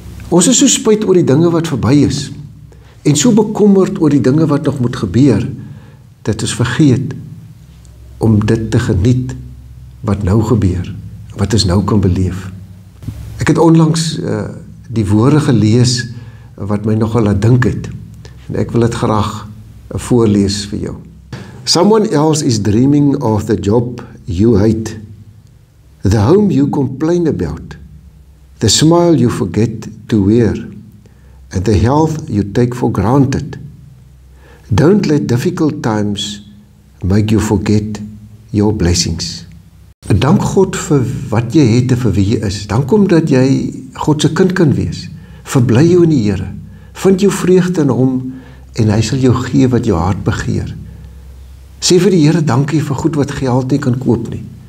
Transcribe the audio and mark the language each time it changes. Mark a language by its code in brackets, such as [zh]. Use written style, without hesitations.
[af] Ons is so spyt oor die dinge wat verby is, en so bekommerd oor die dinge wat nog moet gebeur, dat ons vergeet om dit te geniet wat nou gebeur, wat ons nou kan beleef. Ek het onlangs die woorde gelees wat my nogal laat dink het, en ek wil dit graag voorlees vir jou. [en] Someone else is dreaming of the job you hate, the home you complain about, the smile you forget to wear, and the health you take for granted. Don't let difficult times make you forget your blessings. [af] Dank God vir wat jy het en vir wie jy is. Dank hom dat jy God se kind kan wees. Verbly jou in die Here. Vind jou vreugde in hom en hy sal jou gee wat jou hart begeer. Sê vir die Here dankie vir goed wat geld nie kan koop nie.